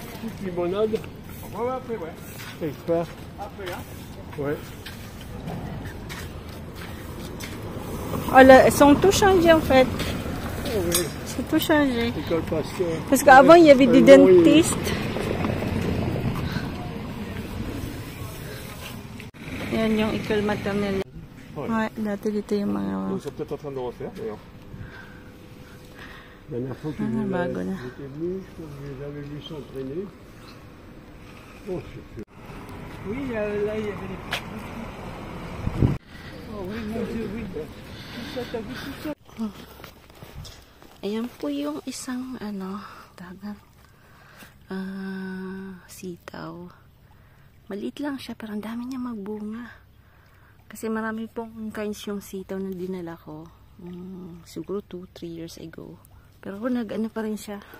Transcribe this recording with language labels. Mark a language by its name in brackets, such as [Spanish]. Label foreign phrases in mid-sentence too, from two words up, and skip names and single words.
[French] limonade. Ouais, ouais, après, ouais. Expert. Après, hein. Ouais. Oh, là, ils sont tous changés en fait. Oh, oui. C'est tout changé. École Pasteur. Parce qu'avant, il y avait des non, oui. dentistes. [Filipino] Yan yung [French] école maternelle. Ouais, [Filipino] dati dito yung mga... [French] Ils sont peut-être en train de le refaire d'ailleurs. La dernière fois que [Filipino] bago na. [French] j'étais venu, je les avais vus s'entraîner. Oh, c'est sûr. Oui, là il y avait les oh oui, mon Dieu, oui. Tout ça, t'as vu tout ça? [Filipino] Ayan po yung isang dagang sitaw. Maliit lang siya pero ang dami niya magbunga. Kasi marami pong kinds yung sitaw na dinala ko. Siguro [English] 2-3 years ago. [Filipino] Pero nag-ano pa rin siya.